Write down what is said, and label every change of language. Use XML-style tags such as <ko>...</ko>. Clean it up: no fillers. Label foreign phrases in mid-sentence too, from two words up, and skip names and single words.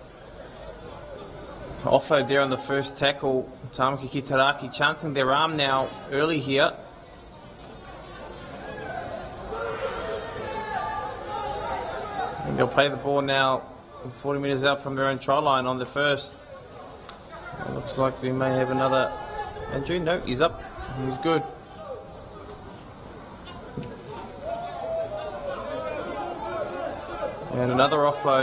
<en>Offload there on the first tackle. Tāmaki ki Raki chancing their arm now early here. And they'll play the ball now 40 metres out from their own try line on the first. It looks like we may have another injury. No, he's up. He's good. And another offload.</en>